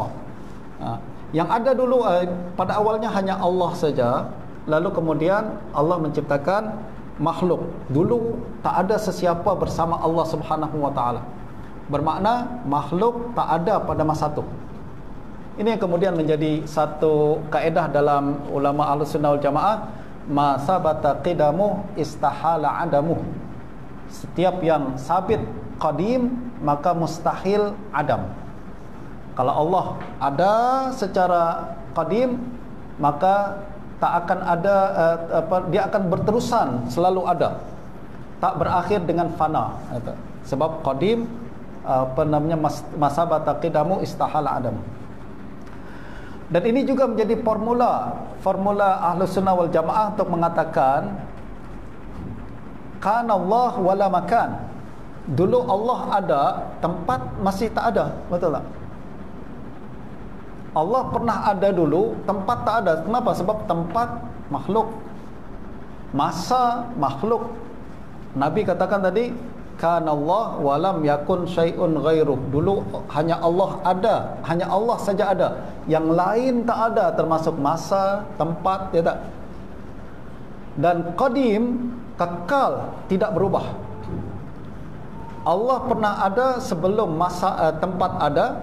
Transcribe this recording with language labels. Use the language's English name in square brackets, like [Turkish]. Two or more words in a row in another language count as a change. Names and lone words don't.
[Malay] Yang ada dulu pada awalnya hanya Allah saja, lalu kemudian Allah menciptakan makhluk. Dulu tak ada sesiapa bersama Allah Subhanahu Wa Taala. Bermakna makhluk tak ada pada masa itu. Ini yang kemudian menjadi satu kaedah dalam ulama Ahlussunnah wal Jamaah, [Arabic] ما ثبت قدمه استحال عدمه. [Malay] Setiap yang sabit qadim maka mustahil adam. Kalau Allah ada secara qadim, maka tak akan ada dia akan berterusan, selalu ada, tak berakhir dengan fana. Sebab qadim [Arabic] ما ثبت قدمه استحال عدمه. [Malay] Dan ini juga menjadi formula Ahlussunnah wal Jamaah untuk mengatakan [Arabic] كان الله ولا مكان. [Malay] Dulu Allah ada, tempat masih tak ada, betul tak? Allah pernah ada dulu, tempat tak ada. Kenapa? Sebab tempat makhluk, masa makhluk. Nabi katakan tadi, [Arabic] كان الله ولم يكن شيء غيره. [Malay] Dulu hanya Allah ada, hanya Allah saja ada. Yang lain tak ada, termasuk masa, tempat, ya tak? Dan qadim, kekal, tidak berubah. Allah pernah ada sebelum masa tempat ada.